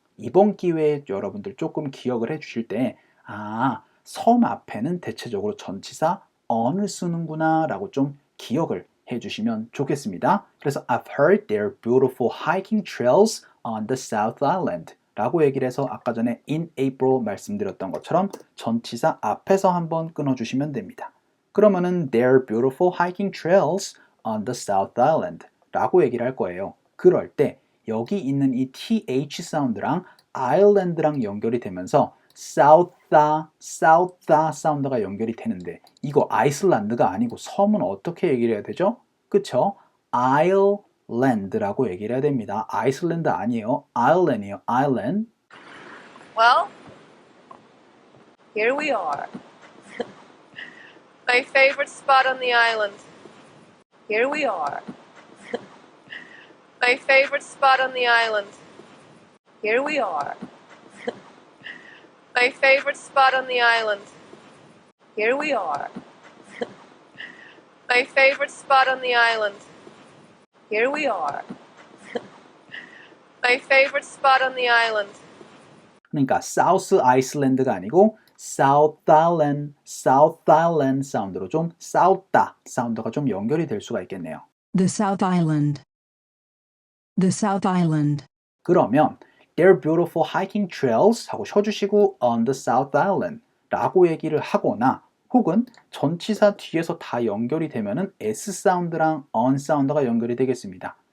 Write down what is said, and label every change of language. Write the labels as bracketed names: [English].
[Korean] 이번 기회에 여러분들 조금 기억을 해주실 때 섬 앞에는 대체적으로 전치사 on을 쓰는구나 라고 좀 기억을 해주시면 좋겠습니다. 그래서 [English] I've heard there are beautiful hiking trails on the South Island [Korean] 라고 얘기를 해서 아까 전에 [English] in April [Korean] 말씀드렸던 것처럼 전치사 앞에서 한번 끊어주시면 됩니다. 그러면은 [English] there are beautiful hiking trails on the South Island [Korean] 라고 얘기를 할 거예요. 그럴 때 여기 있는 이 th 사운드랑 island랑 연결이 되면서 South다 사운드가 연결이 되는데 이거 아이슬란드가 아니고 섬은 어떻게 얘기를 해야 되죠? 그쵸? Island라고 얘기를 해야 됩니다. 아이슬란드 아니에요. Island이에요. Island. [English] Well, here we are. My favorite spot on the island. Here we are. My favorite spot on the island. Here we are. My favorite spot on the island. Here we are. My favorite spot on the island. Here we are. My favorite spot on the island. [Korean] 그러니까 [English] South Iceland [Korean] 가 아니고 [English] South Island [Korean] 사운드로 좀 South다 사운드가 좀 연결이 될 수가 있겠네요. [English] The South Island. The South Island. [Korean] 그러면 [English] There are beautiful hiking trails [Korean] 하고 쉬어주시고 [English] on the South Island [Korean] 라고 얘기를 하거나 혹은 전치사 뒤에서 다 연결이 되면은 S 사운드랑 on 사운드가 연결이 되겠습니다.